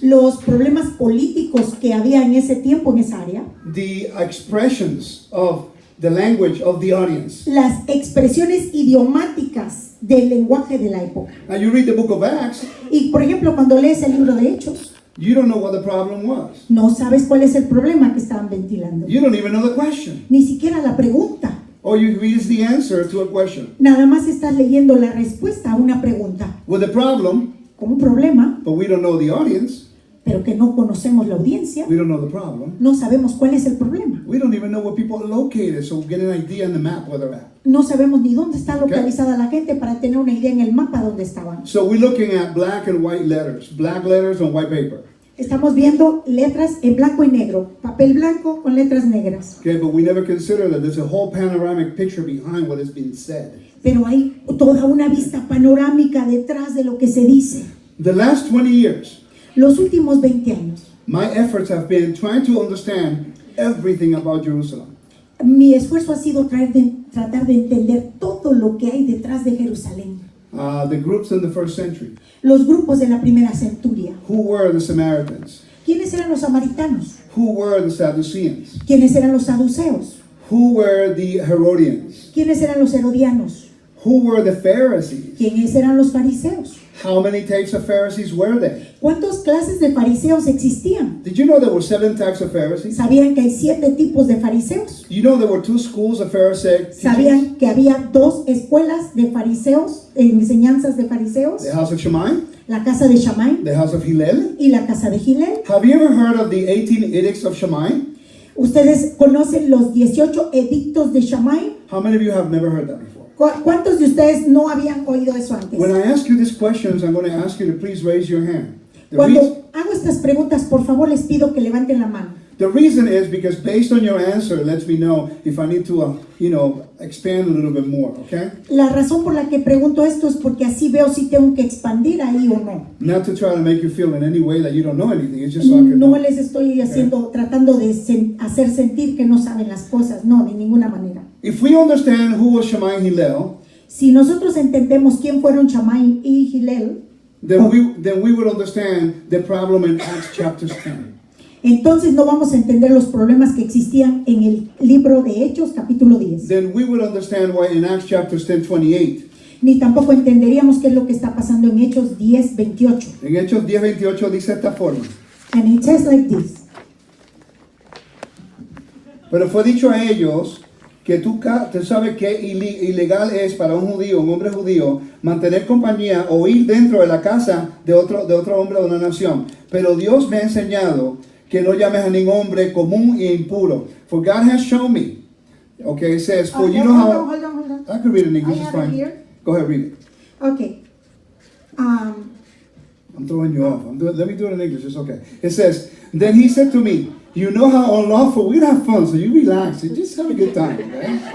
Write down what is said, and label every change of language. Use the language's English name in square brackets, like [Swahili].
[Spanish] los problemas políticos que había en ese tiempo, en esa área, [English] the expressions of the language of the audience. [Spanish] las expresiones idiomáticas del lenguaje de la época. [English] Now you read the book of Acts, [Spanish] Y por ejemplo, cuando lees el libro de Hechos, [English] you don't know what the problem was. [Spanish] no sabes cuál es el problema que estaban ventilando, [English] You don't even know the question. [Spanish] ni siquiera la pregunta. [English] Or you read the answer to a question. [Spanish] Nada más estás leyendo la respuesta a una pregunta [English] With a problem, [Spanish] con un problema, [English] but we don't know the audience, [Spanish] pero que no conocemos la audiencia, [English] we don't know the problem. [Spanish] no sabemos cuál es el problema. [English] We don't even know where people are located, so we get an idea on the map where they're at. [Spanish] No sabemos ni dónde está localizada la gente para tener una idea en el mapa dónde estaban. [English] So we're looking at black and white letters on white paper. [Spanish] Estamos viendo letras en blanco y negro, papel blanco con letras negras. [English] Okay, but we never consider that there's a whole panoramic picture behind what has been said. [Spanish] Pero hay toda una vista panorámica detrás de lo que se dice. [English] The last 20 years, [Spanish] Los últimos 20 años, [English] my efforts have been trying to understand everything about Jerusalem. [Spanish] mi esfuerzo ha sido tratar de entender todo lo que hay detrás de Jerusalén. [English] The groups in the first century. [Spanish] Los grupos de la primera centuria. [English] Who were the Samaritans? [Spanish] ¿Quiénes eran los samaritanos? [English] Who were the Sadduceans? [Spanish] ¿Quiénes eran los saduceos? [English] Who were the Herodians? [Spanish] ¿Quiénes eran los herodianos? [English] Who were the Pharisees? [Spanish] ¿Quiénes eran los fariseos? [English] How many types of Pharisees were there? [Spanish] ¿Cuántas clases de fariseos existían? [English] Did you know there were 7 types of Pharisees? [Spanish] ¿Sabían que hay 7 tipos de fariseos? [English] You know there were 2 schools of Pharisaic teachings? [Spanish] ¿Sabían que había 2 escuelas de fariseos, enseñanzas de fariseos? [English] The house of Shammai, [Spanish] La casa de Shammai [English] the house of Hillel. [Spanish] y la casa de Gilel. [English] Have you ever heard of the 18 edicts of Shammai? [Spanish] ¿Ustedes conocen los 18 edictos de Shammai? [English] How many of you have never heard that before? [Spanish] ¿Cuántos de ustedes no habían oído eso antes? [English] When I ask you these questions, I'm going to ask you to please raise your hand. The [Spanish] Cuando [English] reason, [Spanish] hago estas preguntas, por favor les pido que levanten la mano. [English] the reason is because based on your answer, it lets me know if I need to, expand a little bit more, okay? [Spanish] La razón por la que pregunto esto es porque así veo si tengo que expandir ahí o no. [English] Not to try to make you feel in any way that you don't know anything. It's just so I can [Spanish] No [English] know. [Spanish] les estoy tratando de hacer sentir que no saben las cosas, no, de ninguna manera. [English] If we understand who was Shammai and Hillel, [Spanish] Si nosotros entendemos quién fueron Shammai y Gilel, [English] then we would understand the problem in Acts chapter 10. [Spanish] entonces no vamos a entender los problemas que existían en el libro de Hechos, capítulo 10. [English] Then we would understand why in Acts chapter 10:28. [Spanish] Ni tampoco entenderíamos qué es lo que está pasando en Hechos 10, 28. En Hechos 10:28 dice esta forma. [English] And it says like this. [Spanish] Pero fue dicho a ellos que tú sabes que ilegal es para un hombre judío, mantener compañía o ir dentro de la casa de otro hombre de una nación. Pero Dios me ha enseñado que no llames a ningún hombre común e impuro. [English] For God has shown me. Okay, it says, for you know how... Hold on. I could read it in I English, it's have it fine. here. Go ahead, read it. Okay. I'm throwing you off. Let me do it in English, it's okay. It says, then he said to me, you know how unlawful, we have fun, so you relax, you just have a good time, right?